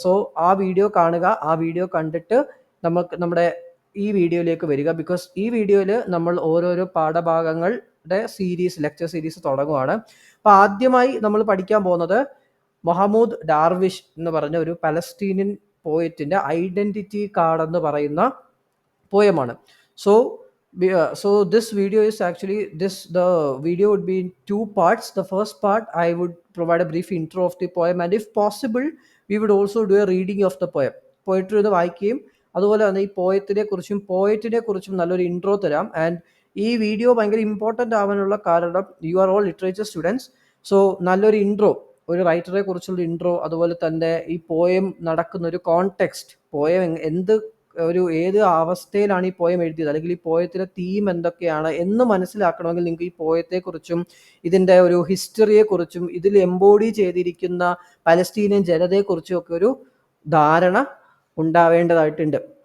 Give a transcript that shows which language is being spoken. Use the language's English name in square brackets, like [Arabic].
[Malayalam] So ആ video കാണുക, ആ വീഡിയോ കണ്ടിട്ട് നമ്മുടെ ഈ വീഡിയോയിലേക്ക് വരിക. ബിക്കോസ് ഈ വീഡിയോയിൽ നമ്മൾ ഓരോരോ പാഠഭാഗങ്ങളുടെ ലെക്ചർ സീരീസ് തുടങ്ങുവാണ്. അപ്പോൾ ആദ്യമായി നമ്മൾ പഠിക്കാൻ പോകുന്നത് മൊഹമ്മൂദ് ഡാർവിഷ് എന്ന് പറഞ്ഞ ഒരു പലസ്തീനിയൻ പോയറ്റിൻ്റെ ഐഡൻറ്റിറ്റി കാർഡ് എന്ന് പറയുന്ന പോയമാണ്. [English] So this video is actually the video would be in two parts. The first part I would provide a brief intro of the poem, and if possible we would also do a reading of the poem. [Malayalam] Poetry ഒന്ന് വായിക്കുകയും അതുപോലെ തന്നെ ഈ പോയറ്റിനെ കുറിച്ചും നല്ലൊരു intro തരാം. And ഈ video ഭയങ്കര ഇമ്പോർട്ടൻ്റ് ആവാനുള്ള കാരണം [English] You are all literature students. [Malayalam] So നല്ലൊരു ഇൻട്രോ, ഒരു റൈറ്ററെ കുറിച്ചുള്ള ഇൻട്രോ, അതുപോലെ തന്നെ ഈ പോയം നടക്കുന്ന ഒരു കോണ്ടെക്സ്റ്റ്, പോയം ഏത് അവസ്ഥയിലാണ് ഈ പോയം എഴുതിയത്, അല്ലെങ്കിൽ ഈ പോയത്തിലെ തീം എന്തൊക്കെയാണ് എന്ന് മനസ്സിലാക്കണമെങ്കിൽ നിങ്ങൾക്ക് ഈ പോയത്തെക്കുറിച്ചും ഇതിൻ്റെ ഒരു ഹിസ്റ്ററിയെക്കുറിച്ചും ഇതിൽ എംബോഡി ചെയ്തിരിക്കുന്ന പലസ്തീനിയൻ ജനതയെക്കുറിച്ചും ഒക്കെ ഒരു ധാരണ ഉണ്ടാവേണ്ടതായിട്ടുണ്ട്.